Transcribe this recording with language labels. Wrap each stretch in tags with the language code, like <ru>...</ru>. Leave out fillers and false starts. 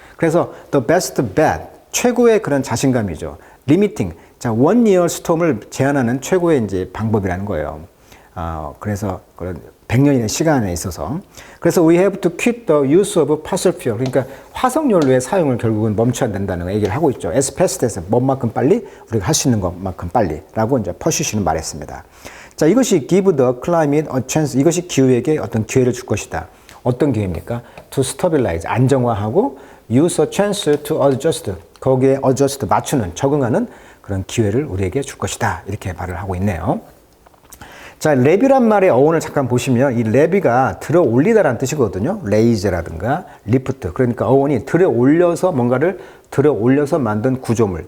<ko>그래서 the best bet, 최고의 그런 자신감이죠. limiting, 자, one year storm 을 제한하는 최고의 이제 방법이라는 거예요. 그래서 그런 100년의 시간에 있어서.</ko> <en>그래서 we have to quit the use of fossil fuel.</en> <ko>그러니까 화석연료의 사용을 결국은 멈춰야 된다는 얘기를 하고 있죠. as fast as, 뭔만큼 빨리, 우리가 할 수 있는 것만큼 빨리 라고 이제 퍼시시는 말했습니다.</ko> <en>자, 이것이 give the climate a chance.</en> <ko>이것이 기후에게 어떤 기회를 줄 것이다. 어떤 기회입니까?</ko> <en>to stabilize, 안정화하고 use a chance to adjust.</en> <ko>거기에 adjust, 맞추는, 적응하는 그런 기회를 우리에게 줄 것이다. 이렇게 말을 하고 있네요. 자, 레비란 말의 어원을 잠깐 보시면 이 레비가 들어 올리다라는 뜻이거든요. 레이즈라든가 리프트. 그러니까 어원이 들어 올려서 뭔가를 들어 올려서 만든 구조물.</ko>